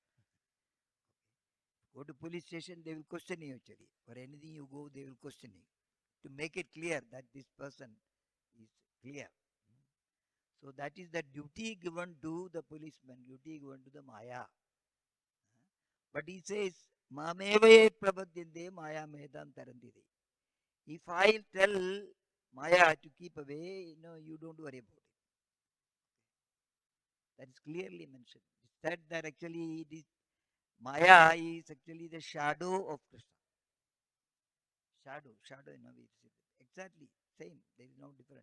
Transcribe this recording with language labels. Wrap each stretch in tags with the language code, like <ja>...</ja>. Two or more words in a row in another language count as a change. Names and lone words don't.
<en>Go to police station, they will question you actually. For anything you go, they will question you. To make it clear that this person is clear. So that is the duty given to the policeman, duty given to the Maya. But he says,</en> <sa>Mameve prabadyante Maya medam tarandide.</sa> <en>If I tell Maya to keep away, you don't worry about it. That is clearly mentioned. It's said that actually it is Maya is actually the shadow of Krishna. Shadow, exactly same. There is no difference.</en>